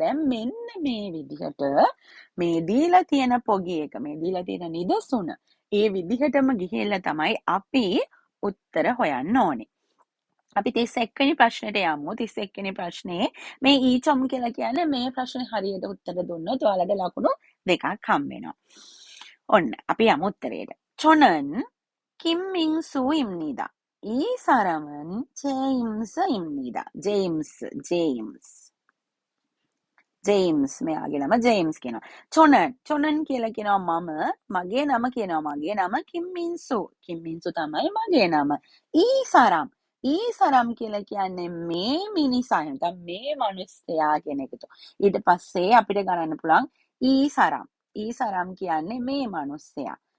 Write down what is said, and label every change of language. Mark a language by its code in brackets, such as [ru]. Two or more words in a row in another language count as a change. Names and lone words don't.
[si] දැන් මෙන්න මේ විදිහට මේ දීලා තියෙන පොගි එක මේ දීලා තියෙන නිදසුන ඒ විදිහටම ගිහිල්ලා තමයි අපි උත්තර හොයන්න ඕනේ. අපි 31 වෙනි ප්‍රශ්නෙට යමු. 31 වෙනි ප්‍රශ්නේ මේ ඊචොම් කියලා කියන්නේ මේ ප්‍රශ්නේ හරියට උත්තර දුන්නොත් ඔයාලට ලකුණු 2ක් හම්බ වෙනවා. ඔන්න අපි යමු උත්තරේට. [ko] 저는 김민수입니다. 이 사람은 제임스입니다. [si] 제임스 මෙයාගේ නම ජේම්ස් කියනවා. චොනන් කියලා කියනවා මම, මගේ නම කියනවා මගේ නම කිම්මින්සු තමයි මගේ නම. ඊසරම් කියලා කියන්නේ මේ මිනිසා නැත්නම් මේ මිනිස්සයා කියන එකට. ඊට පස්සේ අපිට ගණන් පුළුවන් ඊසරම් කියන්නේ මේ මිනිස්සයා.